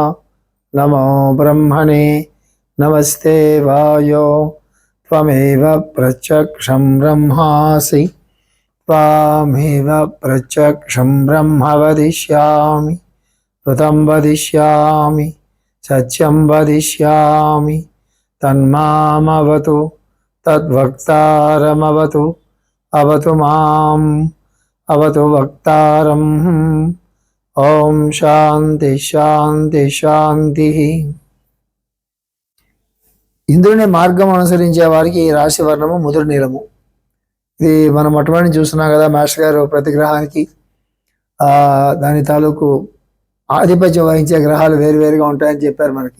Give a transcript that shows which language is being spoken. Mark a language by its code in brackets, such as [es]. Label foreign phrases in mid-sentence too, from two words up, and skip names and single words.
[sa] नमो ब्रह्मणे नमस्ते वायो त्वमेव प्रत्यक्षं ब्रह्मासि त्वामेव प्रत्यक्षं ब्रह्म वदिष्यामि ऋतं वदिष्यामि सत्यं वदिष्यामि तन्मामवतु तद्वक्तारमवतु अवतु माम् अवतु वक्तारम्। ओम శాంతి శాంతి శాంతి. [te] ఇంద్రుని మార్గం అనుసరించే వారికి ఈ రాశి వర్ణము ముదురు నీలము. ఇది మనం మొట్టమొదటి చూస్తున్నాం కదా, మాస్టర్ గారు ప్రతి గ్రహానికి దాని తాలూకు ఆధిపత్యం వహించే గ్రహాలు వేరువేరుగా ఉంటాయని చెప్పారు మనకి.